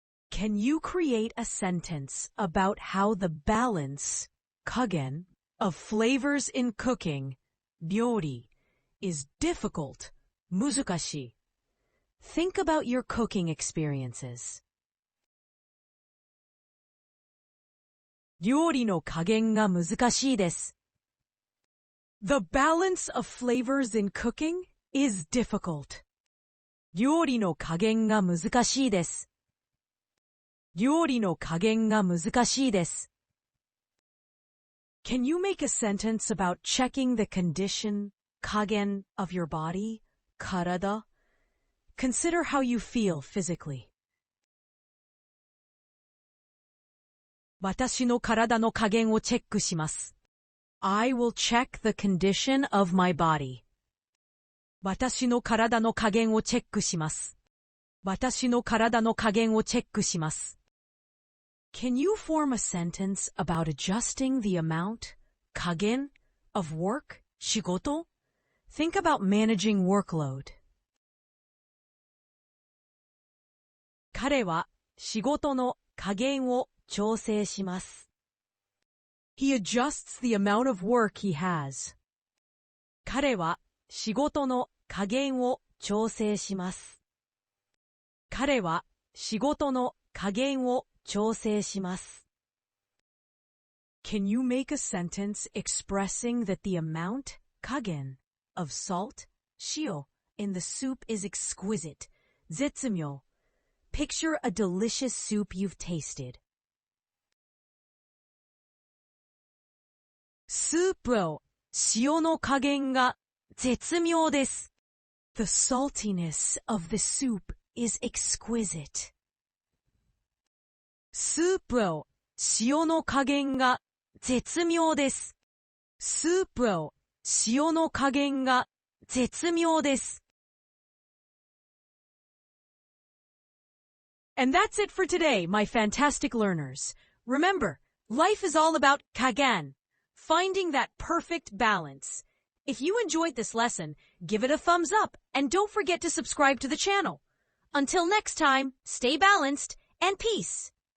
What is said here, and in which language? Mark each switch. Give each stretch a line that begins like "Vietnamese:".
English: Can you create a sentence about how the balance, kagen, of flavors in cooking, ryori, is difficult, muzukashi? Think about your cooking experiences.
Japanese: 料理の加減が難しいです。
English: The balance of flavors in cooking is difficult.
Japanese: 料理の加減が難しいです。料理の加減が難しいです。
English: Can you make a sentence about checking the condition, 加減 of your body, 体? Consider how you feel physically.
Japanese: 私の体の加減をチェックします。
English: I will check the condition of my body.
Japanese: 私の体の加減をチェックします。私の体の加減をチェックします。
English: Can you form a sentence about adjusting the amount, 加減 of work, 仕事? Think about managing workload.
Japanese: 彼は仕事の加減を調整します。
English: He adjusts the amount of work he has.
Japanese: 彼は仕事の加減を調整します。彼は仕事の加減を調整します。
English: Can you make a sentence expressing that the amount, 加減 of salt, 塩 in the soup is exquisite, 絶妙. Picture a delicious soup you've tasted.
Japanese: スープの塩の加減が絶妙です。
English: The saltiness of the soup is exquisite.
Japanese: スープの塩の加減が絶妙です。スープの塩の加減が絶妙です。
English: And that's it for today, my fantastic learners. Remember, life is all about 加減, finding that perfect balance. If you enjoyed this lesson, give it a thumbs up and don't forget to subscribe to the channel. Until next time, stay balanced and peace.